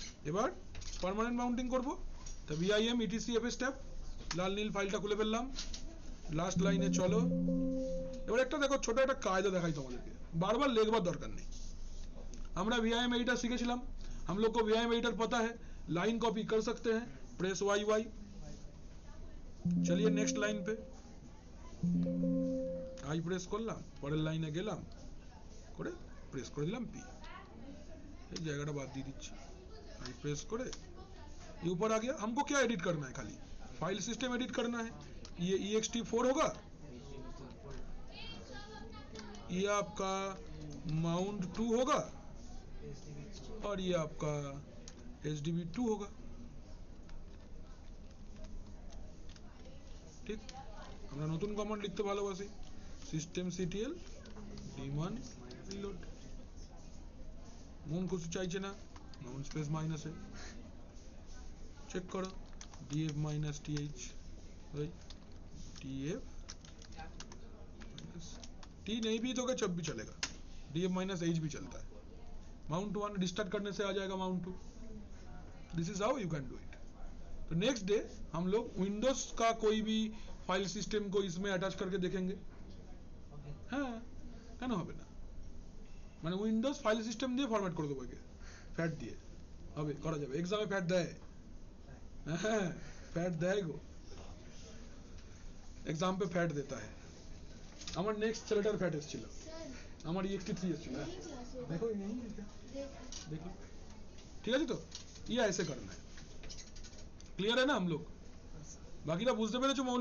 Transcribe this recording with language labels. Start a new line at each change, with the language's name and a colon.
Bangla: এবার permanent mounting করব, তো vim etcfs ট্যাব, লাল নীল ফাইলটা খুলে ফেললাম, লাস্ট লাইনে চলো। এবার একটা দেখো ছোট একটা কায়দা দেখাই তোমাদেরকে, বারবার লিখবার দরকার নেই।
Hindi: আমরা vim एडिटर सीखेছিলাম, हम लोग को vim एडिटर पता है, लाइन कॉपी कर सकते हैं, प्रेस yy। चलिए नेक्स्ट लाइन पे आई प्रेस
Bangla: করলাম, পরের লাইনে গেলাম, করে প্রেস করে দিলাম পি, এই জায়গাটা বাদ দিয়ে দিচ্ছি,
Hindi: आई प्रेस करे ये ऊपर आ गया। हमको क्या एडिट करना है, खाली फाइल सिस्टम एडिट करना है। ये ext4 होगा, ये आपका माउंट 2 होगा और ये आपका hdb2 होगा, ठीक?
Bangla: আমরা নতুন কমান্ড লিখতে ভালোবাসি, systemctl daemon reload, মন কিছু চাইছে না, মাউন্ট স্পেস মাইনাস
Hindi: है, चेक करो df minus th, df minus t नहीं भी तो क्या जब भी चलेगा, df माइनस h भी चलता है। माउंट 1 रिस्टार्ट करने से आ जाएगा mount 2,
English: This is how you can do it.
Hindi: तो नेक्स्ट डे हम लोग विंडोज का कोई भी फाइल सिस्टम को इसमें अटैच करके देखेंगे।
Bangla: हाँ কেন হবে না, মানে উইন্ডোজ ফাইল সিস্টেম দিয়ে ফরম্যাট করে দেবো, ফ্যাট দিয়ে হবে, করা যাবে। এক্সামে ফ্যাট দেয়, হ্যাঁ ফ্যাট দেয় গো,
Hindi: एग्जाम पे फैट देता है।
Bangla: আমার নেক্সট ছেলেটার ফ্যাট এসেছিল, আমার ext3 এসেছিল।
Hindi: देखो ये नहीं है क्या, देख देखो ठीक है जी। तो ये ऐसे करना है, क्लियर है ना हम लोग? बाकी ना बुझতে পেরেছো মৌলি?